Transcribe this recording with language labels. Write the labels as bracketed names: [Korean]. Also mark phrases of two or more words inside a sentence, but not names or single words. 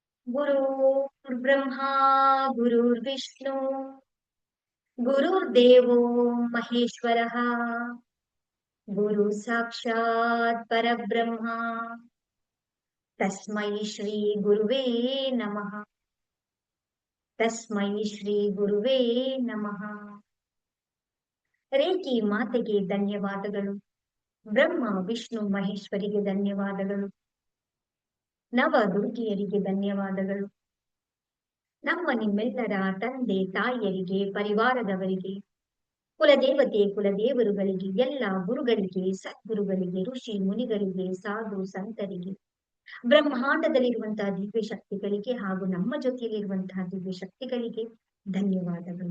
[Sanskrit] गुरुर्ब्रह्मा गुरुर्विष्णु गुरुर्देवो महेश्वरः गुरु साक्षात् परब्रह्मा तस्मै श्री गुरुवे नमः। तस्मै श्री गुरुवे नमः। [Kannada] ರೇಖಿ ಮಾತೆಗೆ ಧನ್ಯವಾದಗಳು. ಬ್ರಹ್ಮ ವಿಷ್ಣು ಮಹೇಶ್ವರಿಗೆ ಧನ್ಯವಾದಗಳು. ನವ ದುರ್ಗಿಯರಿಗೆ ಧನ್ಯವಾದಗಳು. ನಮ್ಮ ನಿಮ್ಮೆಲ್ಲರ ತಂದೆ ತಾಯಿಯರಿಗೆ, ಪರಿವಾರದವರಿಗೆ, ಕುಲದೇವತೆ ಕುಲದೇವರುಗಳಿಗೆ, ಎಲ್ಲ ಗುರುಗಳಿಗೆ, ಸದ್ಗುರುಗಳಿಗೆ, ಋಷಿ ಮುನಿಗಳಿಗೆ, ಸಾಧು ಸಂತರಿಗೆ, ಬ್ರಹ್ಮಾಂಡದಲ್ಲಿರುವಂತಹ ದಿವ್ಯ ಶಕ್ತಿಗಳಿಗೆ ಹಾಗೂ ನಮ್ಮ ಜೊತೆಯಲ್ಲಿರುವಂತಹ ದಿವ್ಯ ಶಕ್ತಿಗಳಿಗೆ ಧನ್ಯವಾದಗಳು.